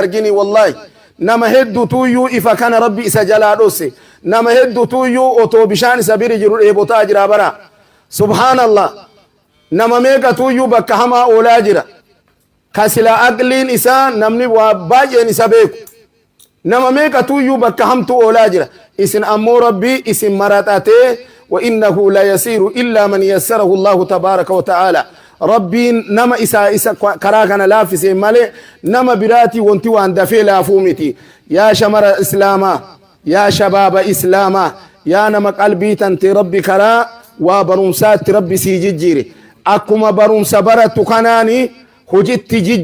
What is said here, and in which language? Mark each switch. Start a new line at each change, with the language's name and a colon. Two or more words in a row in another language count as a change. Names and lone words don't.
Oromo: argini wallahi nama hedduutuyyuu ifa kana rabbi isa jalaa dhosse nama hedduutuyyuu otoo bishaan isa biri jiru dheebotaa jira bara subhaanallah nama meeqa tuyyuu bakka hamaa oolaa jira kasila aqliin isaa namni waa baay'een isa beeku nama meeqa tuyyuu bakka hamtu oolaa jira isin ammoo rabbii isin maraxatee
Arabic: وإنه لا ييسر إلا من يسره الله تبارك وتعالى
Oromo: rabbiin nama isa karaa kana laafise malee nama biraati wanti waan dafee laafuu miti yaa shamara islaamaa
Arabic: يا شباب الإسلام
Oromo: yaa nama qalbii tante rabbi karaa waa barumsaatti rabbi sii jijjiire akkuma barumsa baratu kanaani hujitti